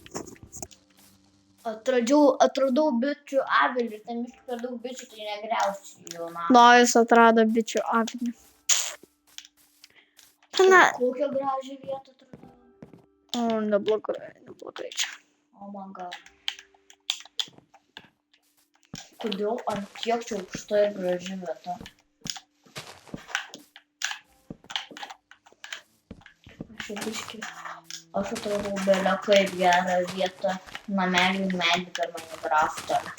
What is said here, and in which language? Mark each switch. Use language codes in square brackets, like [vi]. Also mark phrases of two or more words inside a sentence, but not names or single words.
[lt] Atradau bičių avilį ir ten biškį per daug bičių, tai negriausiu jų namą. No, jis atrado bičių avilį. Kokią gražią vietą atradau. O, neblogai čia. [en] Oh my god. [lt] Kodėl ant tiek čia aukšta ir graži vieta? Aš atradau belę kaip gerą vietą namelių medį per Minecraftą.